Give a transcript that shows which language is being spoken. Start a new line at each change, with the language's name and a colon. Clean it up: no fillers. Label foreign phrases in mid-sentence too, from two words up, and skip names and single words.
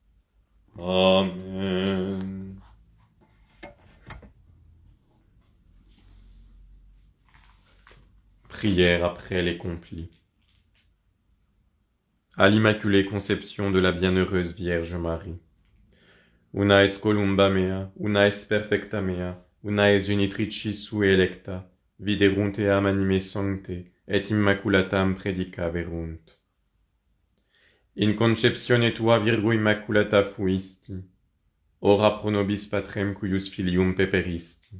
French: Amen. Prière après les complis. À l'Immaculée Conception de la Bienheureuse Vierge Marie.
Latin: Una es columba mea, una es perfecta mea, una es genitricis sue electa, viderunt eam anime sancte, et immaculatam predicaverunt. In conceptione tua Virgo Immaculata fuisti, ora pro nobis patrem cuius filium peperisti.